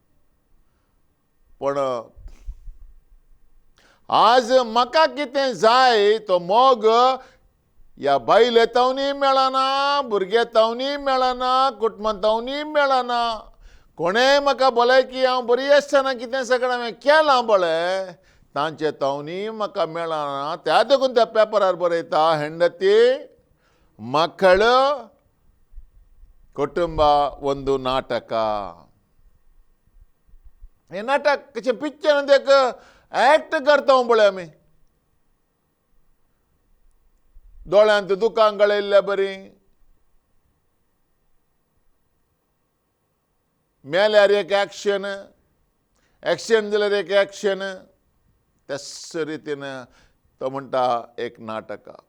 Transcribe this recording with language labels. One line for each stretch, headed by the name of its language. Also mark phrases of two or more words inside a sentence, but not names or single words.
Konkani: पण आज म्हाका कितें जाय तो मोग या बायले तावनी मेळना, भुरगे तावनी मेळना, कुटुंबां तावनी मेळना. कोणें म्हाका भलायकी हांव बरी आसतना कितें सगळें हांवें केलां पळय तांचे तावनी म्हाका मेळना. त्या देखून त्या पेपरार बरयता,
Kannada: ಹೆಂಡತಿ ಮಕ್ಕಳು ಕುಟುಂಬ ಒಂದು नाटक.
Konkani: हें नाटक कशें पिक्चरांत एक एक्ट करता पळय आमी. दोळ्यांत दुकां गळयल्ल्या बरी, मेल्यार एक एक्शन, एक्सिडेंट जाल्यार एक एक्शन, तेच रितीन तो म्हणटा एक नाटक.